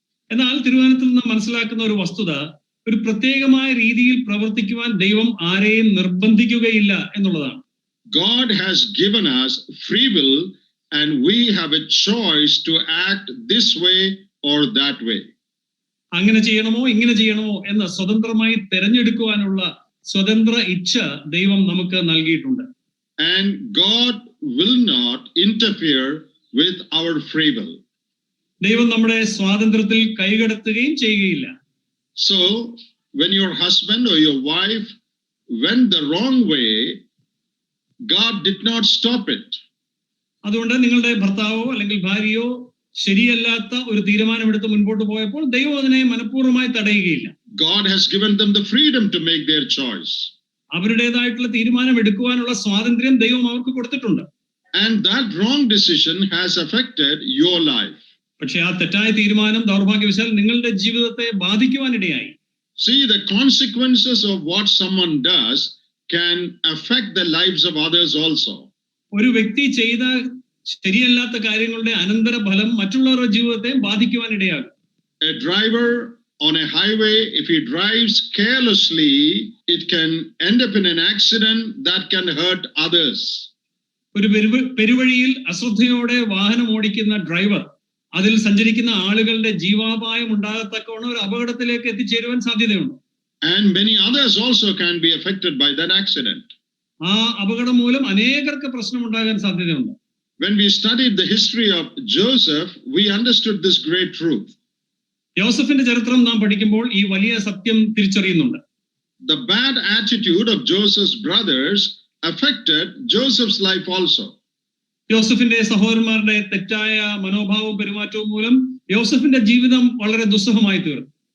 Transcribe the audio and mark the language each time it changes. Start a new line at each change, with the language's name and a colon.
Malayalam: എന്നാൽ തിരുവചനത്തിൽ നിന്ന് മനസ്സിലാക്കുന്ന ഒരു വസ്തുത, ഒരു പ്രത്യേകമായ രീതിയിൽ പ്രവർത്തിക്കുവാൻ ദൈവം ആരെയും നിർബന്ധിക്കുകയില്ല എന്നുള്ളതാണ്.
English: God has given us free will and we have a choice to act this way or that way.
Malayalam: അങ്ങനെ ചെയ്യണമോ ഇങ്ങനെ ചെയ്യണമോ എന്ന് സ്വതന്ത്രമായി തിരഞ്ഞെടുക്കുവാനുള്ള സ്വതന്ത്ര ഇച്ഛ ദൈവം നമുക്ക് നൽകിയിട്ടുണ്ട്.
English: And God will not interfere with our free will.
Malayalam: ദൈവം നമ്മുടെ സ്വാതന്ത്ര്യത്തിൽ കൈകടത്തുകയും ചെയ്യുകയില്ല.
English: So when your husband or your wife went the wrong way, God did not stop it.
Malayalam: അതുകൊണ്ട് നിങ്ങളുടെ ഭർത്താവോ അല്ലെങ്കിൽ ഭാര്യയോ ശരിയല്ലാത്ത ഒരു തീരുമാനമെടുത്ത് മുൻപോട്ട് പോയപ്പോൾ ദൈവം അതിനെ മനഃപൂർവ്വമായി തടയുകയില്ല.
English: God has given them the freedom to make their choice.
Malayalam: അവരുടേതായിട്ടുള്ള തീരുമാനം എടുക്കുവാനുള്ള സ്വാതന്ത്ര്യം ദൈവം അവർക്ക് കൊടുത്തിട്ടുണ്ട്.
English: And that wrong decision has affected your life.
Malayalam: പക്ഷെ ആ തെറ്റായ തീരുമാനം ദൗർഭാഗ്യവശാൽ നിങ്ങളുടെ ജീവിതത്തെ ബാധിക്കുവാനിടയായി.
English: See, the consequences of what someone does can affect the lives of others also.
Malayalam: ഒരു വ്യക്തി ചെയ്ത ശരിയല്ലാത്ത കാര്യങ്ങളുടെ അനന്തര ഫലം മറ്റുള്ളവരുടെ ജീവിതത്തെ ബാധിക്കുവാനിടയാകും.
English: A driver on a highway, if he drives carelessly, it can end up in an accident that can hurt others.
Malayalam: ഒരു പെരുവഴിയിൽ അശ്രദ്ധയോടെ വാഹനം ഓടിക്കുന്ന ഡ്രൈവർ അതിൽ സഞ്ചരിക്കുന്ന ആളുകളുടെ ജീവാപായം ഉണ്ടാകത്തക്കവണ്ണം ഒരു അപകടത്തിലേക്ക് എത്തിച്ചേരുവാൻ സാധ്യതയുണ്ട്.
English: And many others also can be affected by that accident.
Malayalam: ആ അപകടം മൂലം അനേകർക്ക് പ്രശ്നം ഉണ്ടാകാൻ സാധ്യതയുണ്ട്.
English: When we studied the history of Joseph, we understood this great truth.
Malayalam: യോസഫിന്റെ ചരിത്രം നാം പഠിക്കുമ്പോൾ ഈ വലിയ സത്യം തിരിച്ചറിയുന്നുണ്ട്.
English: The bad attitude of Joseph's brothers affected Joseph's life also.
Malayalam: യോസഫിന്റെ സഹോദരന്മാരുടെ തെറ്റായ മനോഭാവവും പെരുമാറ്റവും മൂലം യോസഫിന്റെ ജീവിതം വളരെ ദുസ്സഹമായി തീർന്നു.